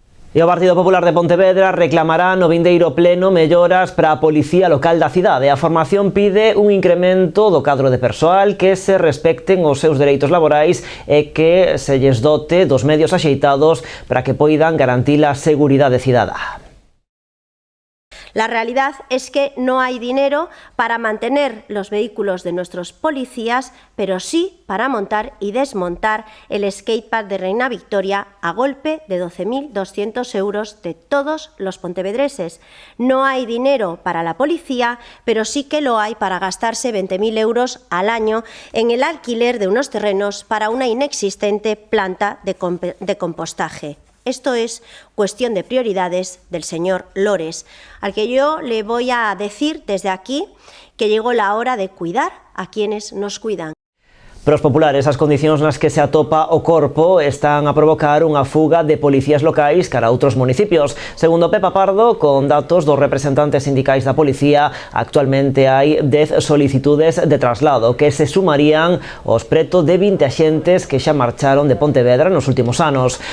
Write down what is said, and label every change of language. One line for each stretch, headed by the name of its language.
Galician: E o Partido Popular de Pontevedra reclamará no vindeiro pleno melloras para a Policía Local da cidade. A formación pide un incremento do cadro de persoal, que se respecten os seus dereitos laborais e que se lles dote dos medios axeitados para que poidan garantir a seguridade cidadá.
Spanish: La realidad es que no hay dinero para mantener los vehículos de nuestros policías, pero sí para montar y desmontar el skatepark de Reina Victoria a golpe de 12.200 euros de todos los pontevedreses. No hay dinero para la policía, pero sí que lo hay para gastarse 20.000 euros al año en el alquiler de unos terrenos para una inexistente planta de compostaje. Esto es cuestión de prioridades del señor Lores, al que yo le voy a decir desde aquí que llegó la hora de cuidar a quienes nos cuidan.
Galician: Para os populares, as condicións nas que se atopa o corpo están a provocar unha fuga de policías locais cara a outros municipios. Segundo Pepa Pardo, con datos dos representantes sindicais da policía, actualmente hai 10 solicitudes de traslado que se sumarían aos preto de 20 axentes que xa marcharon de Pontevedra nos últimos anos.